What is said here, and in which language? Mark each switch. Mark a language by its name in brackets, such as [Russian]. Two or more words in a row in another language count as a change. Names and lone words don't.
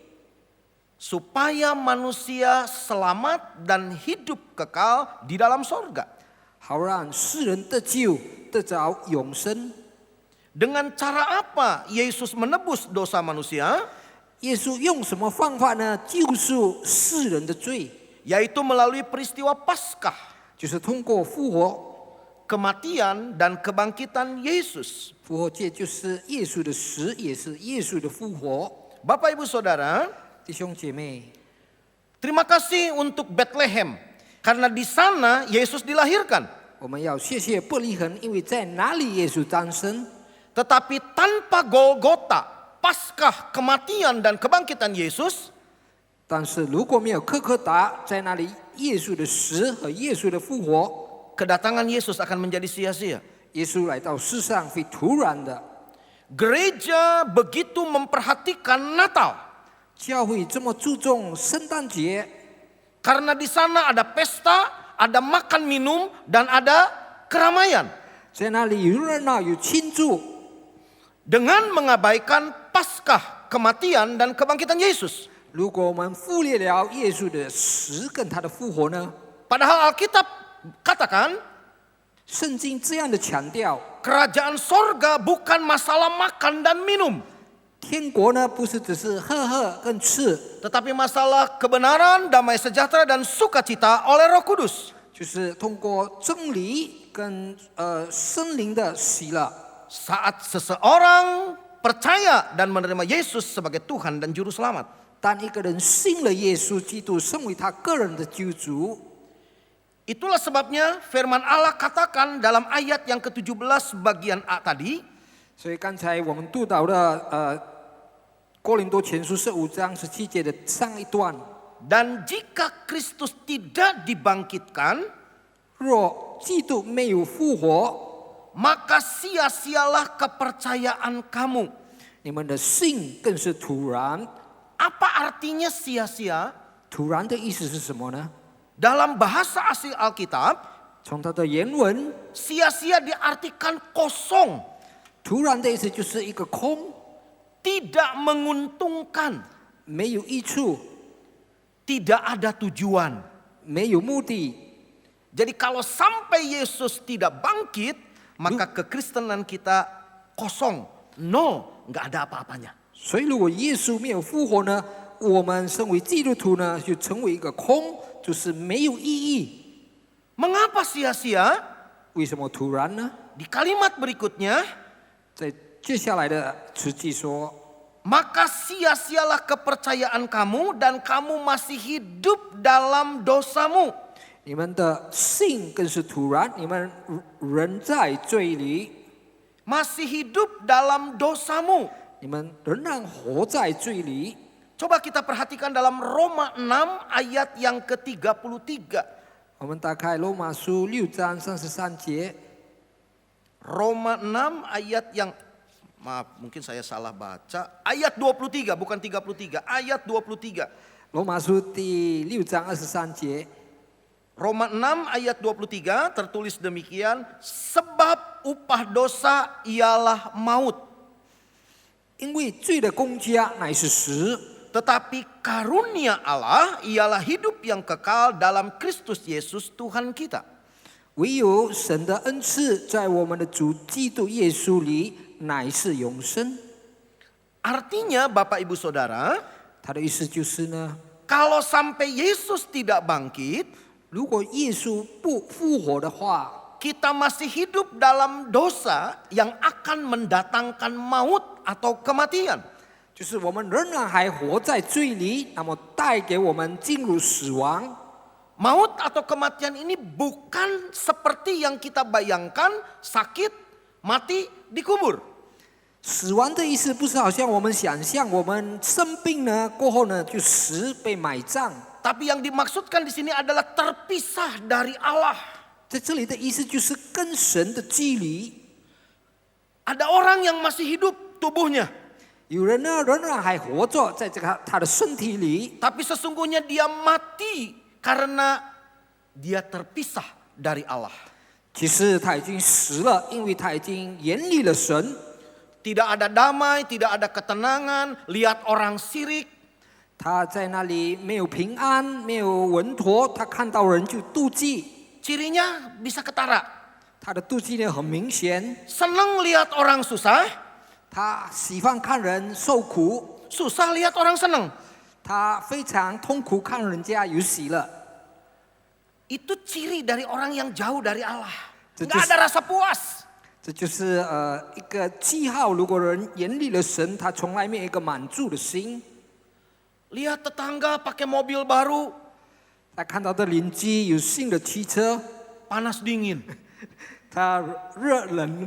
[Indonesian] Supaya manusia selamat dan hidup kekal di dalam sorga. [Chinese] 好让世人得救，得着永生。 [Indonesian] Dengan cara apa Yesus menebus dosa manusia? [Chinese] 耶稣用什么方法呢？救赎世人的罪， [Indonesian] Yaitu melalui peristiwa Paskah, [Chinese] 就是通过复活。 [Indonesian] kematian dan kebangkitan Yesus. [Chinese] 复活节就是耶稣的死，也是耶稣的复活。 [Indonesian] Bapak Ibu Saudara, [Chinese] 弟兄姐妹， [Indonesian] terima kasih untuk Bethlehem karena di sana Yesus dilahirkan. [Chinese] 我们要谢谢伯利恒，因为在哪里耶稣诞生。 [Indonesian] Tetapi tanpa Golgota, Paskah, kematian dan kebangkitan Yesus, [Chinese] 但是如果没有科科达，在那里耶稣的死和耶稣的复活， [Indonesian] kedatangan Yesus akan menjadi sia-sia. [Chinese] 耶稣来到世上会突然的。 [Indonesian] Gereja begitu memperhatikan Natal [Chinese] 教会这么注重圣诞节， [Indonesian] karena di sana ada pesta, ada makan minum dan ada keramaian. [Chinese] 在那里有热闹有庆祝， [Indonesian] Dengan mengabaikan Paskah, kematian dan kebangkitan Yesus. [Chinese] 如果我们忽略了耶稣的死跟他的复活呢？ [Indonesian] Padahal Alkitab katakan [Chinese] 圣经这样的强调， [Indonesian] kerajaan sorga bukan masalah makan dan minum, [Chinese] 天国呢不是只是喝喝跟吃， [Indonesian] tetapi masalah kebenaran, damai sejahtera dan sukacita oleh Roh Kudus. [Chinese] 就是通过真理跟圣灵的喜乐。 [Indonesian] Saat seseorang percaya dan menerima Yesus sebagai Tuhan dan Juru Selamat. [Chinese] 当一个人信了耶稣基督，成为他个人的救主， [Indonesian] Itulah sebabnya firman Allah katakan dalam ayat yang ke-17 bagian A tadi, [Chinese] 所以刚才我们读到了哥林多前书15章17节的上一段， [Indonesian] dan jika Kristus tidak dibangkitkan, [Chinese] 若基督没有复活， [Indonesian] maka sia-sialah kepercayaan kamu. [Chinese] 你们的信更是突然。 [Indonesian] Apa artinya sia-sia? [Chinese] 突然的意思是什么呢？ [Indonesian] Dalam bahasa asli Alkitab, [Chinese] 从它的原文， [Indonesian] sia-sia diartikan kosong, [Chinese] 突然的意思就是一个空， [Indonesian] tidak menguntungkan, [Chinese] 没有益处， [Indonesian] tidak ada tujuan. [Chinese] 没有目的。 [Indonesian] Jadi kalau sampai Yesus tidak bangkit, maka kekristenan kita kosong, nol, nggak ada apa-apanya. [Chinese] 所以，如果耶稣没有复活呢，我们身为基督徒呢，就成为一个空，就是没有意义。 [Indonesian] Mengapa sia-sia? [Chinese] 为什么突然呢？ [Indonesian] Di kalimat berikutnya, [Chinese] 在接下来的词句说， [Indonesian] maka sia-sialah kepercayaan kamu dan kamu masih hidup dalam dosamu. [Chinese] 你们的信更是突然，你们人在罪里， [Indonesian] Masih hidup dalam dosamu. [Chinese] 你们仍然活在罪里。 [Indonesian] Coba kita perhatikan dalam Roma 6 ayat yang ke-33. [Chinese] 我们打开罗马书6章33节， [Indonesian] Roma 6 ayat yang, maaf mungkin saya salah baca, ayat 23 bukan 33, ayat 23. [Chinese] 罗马书第6章23节， [Indonesian] Roma 6 ayat 23 tertulis demikian, sebab upah dosa ialah maut, [Chinese] 因为罪的工价乃是死， [Indonesian] tetapi karunia Allah ialah hidup yang kekal dalam Kristus Yesus Tuhan kita. [Chinese] 唯有神的恩赐在我们的主基督耶稣里乃是永生。 [Indonesian] Artinya Bapak Ibu Saudara, [Chinese] 他的意思就是呢， [Indonesian] kalau sampai Yesus tidak bangkit, [Chinese] 如果耶稣不复活的话， [Indonesian] kita masih hidup dalam dosa yang akan mendatangkan maut atau kematian. [Chinese] 就是我们仍然还活在罪里，那么带给我们进入死亡。 [Indonesian] Maut atau kematian ini bukan seperti yang kita bayangkan, sakit, mati, dikubur. [Chinese] 死亡的意思不是好像我们想象，我们生病呢过后呢就死被埋葬。 [Indonesian] Tapi yang dimaksudkan di sini adalah terpisah dari Allah. [Chinese] 在这里的意思就是跟神的距离。 [Indonesian] Ada orang yang masih hidup tubuhnya, [Chinese] 有人呢仍然还活着在这个他的身体里， [Indonesian] tapi sesungguhnya dia mati karena dia terpisah dari Allah. [Chinese] 其实他已经死了，因为他已经远离了神。 [Indonesian] Tidak ada damai, tidak ada ketenangan, lihat orang sirik. [Chinese] 他在那里没有平安，没有稳妥，他看到人就妒忌， [Indonesian] Cirinya bisa ketara. [Chinese] 他的妒忌呢很明显。 [Indonesian] Senang lihat orang susah, [Chinese] 他喜欢看人受苦， [Indonesian] susah lihat orang senang. [Chinese] 他非常痛苦看人家有喜乐。 [Indonesian] Itu ciri dari orang yang jauh dari Allah. Itu Nggak ada rasa puas. [Chinese] 这就是一个记号。如果人远离了神，他从来没有一个满足的心。 [Indonesian] Lihat tetangga pakai mobil baru, [Chinese] 他看到的邻居有新的汽车， [Indonesian] panas dingin. [Chinese] 他热冷。